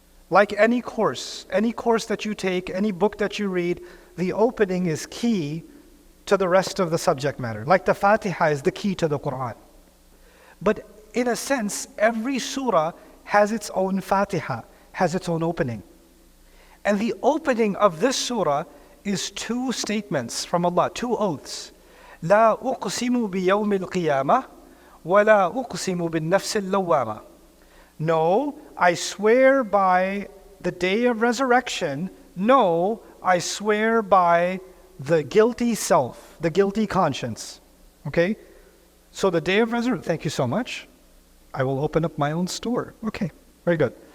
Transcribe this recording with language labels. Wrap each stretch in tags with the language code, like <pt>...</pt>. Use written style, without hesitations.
<en>Like any course that you take, any book that you read, the opening is key to the rest of the subject matter. Like the Fatiha is the key to the Quran. But in a sense, every surah has its own Fatiha, has its own opening. And the opening of this surah is two statements from Allah, two oaths.</en> <ar>لا أقسم بيوم القيامة ولا أقسم بالنفس اللوامة.</ar> <en>No, I swear by the day of resurrection. No, I swear by the guilty self, the guilty conscience. Okay? So the day of resurrection, thank you so much. I will open up my own store. Okay, very good.</en>